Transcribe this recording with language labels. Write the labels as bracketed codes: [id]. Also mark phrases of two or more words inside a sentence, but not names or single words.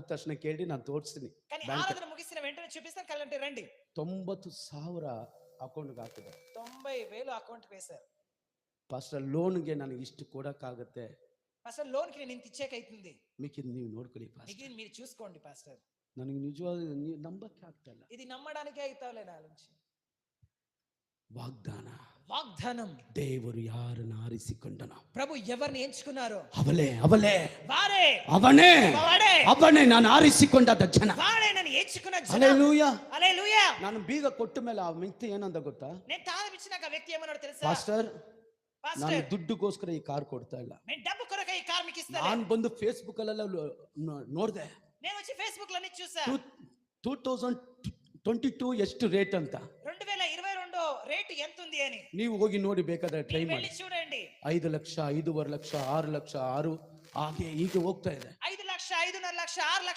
[kn] ತಕ್ಷಣ ಕೇಳಿ ನಾನು ತೋರಿಸ್ತೀನಿ. [te] కానీ ఆరాధన ముగిసిన వెంటనే చూపిస్తాను, కళ్ళంటే రండి. [kn] 90,000 ಅಕೌಂಟ್ಗೆ ಹಾಕಿದ್ದಾರೆ. [te] 90,000 ಅಕೌಂಟ್ వేశారు. [kn] ಪಾಸ್ಟರ್ ಲೋನ್ಗೆ ನನಗೆ ಇಷ್ಟು ಕೊಡಕ್ಕಾಗತ್ತೆ, [te] పాస్టర్ లోన్ కి నేను ఇంత ఇచ్చేకైతుంది, [kn] మీకు ನೀವು ನೋಡ್ಕೊಳ್ಳಿ ಪಾಸ್ಟರ್. [te] మిగిలిన మీరు చూసుకోండి పాస్టర్. [kn] ನನಗೆ ನಿಜವಾದ ನಂಬಕ್ಕೆ ಆಗ್ತಾ ಇಲ್ಲ. [te] ఇది నమ్మడానికే అయితాలే నా నుంచి. [kn] ವಾಗ್ದಾನ, [te] వాగ్దానం. [kn] ದೇವರು ಯಾರನ್ನ ಆರಿಸಿಕೊಂಡನೋ, [te] ప్రభు ఎవరిని ఎంచుకున్నారో [kn] ಅವಳೇ [te] వారే, [kn] ಅವನೇ [te] వాడే, [kn] ಅವನೇ ನಾನು ಆರಿಸಿಕೊಂಡಾದ ಜನ. [te] వాడే నన్ను ఎంచుకున్న జనం. [kn] ಹಲ್ಲೆಲೂಯಾ, [te] హల్లెలూయా. [kn] ನಾನು ಬೀಗ ಕೊಟ್ಟ ಮೇಲೆ ಆ ವ್ಯಕ್ತಿ ಏನಂದ ಗೊತ್ತಾ? [te] నేను తాళం ఇచ్చినాక ఆ వ్యక్తి ఏమన్నాడు తెలుసా? [kn] ಪಾಸ್ಟರ್, ನಾನು [te] పాస్టర్, [kn] ದುಡ್ಡುಗೋಸ್ಕರ ಈ ಕಾರ್ ಕೊಡ್ತಾ ಇಲ್ಲ, [te] నేను డబ్బు కొరకు ఈ కార్ మీకు ఇస్తాను. [kn] ನಾನು ಬಂದು ಫೇಸ್ಬುಕ್ ಅಲ್ಲೆಲ್ಲ ನೋಡಿದೆ, [te] నేను వచ్చి ఫేస్బుక్ లో చూసా [kn] 2022 ಎಷ್ಟು ರೇಟ್ ಅಂತ. [te] 2022 ರೇಟ್ ఎంత ఉంది అని. [kn] ನೀವು ಹೋಗಿ ನೋಡಿ, ಬೇಕಾದ್ರೆ ಟ್ರೈ ಮಾಡಿ. [te] చూడండి, [kn] 5 ಲಕ್ಷ, 5.5 ಲಕ್ಷ, 6 ಲಕ್ಷ, 6 ಹಾಗೆ ಹೀಗೆ ಹೋಗ್ತಾ ಇದೆ. 5 ಲಕ್ಷ, 5.5 ಲಕ್ಷ, 6 ಲಕ್ಷ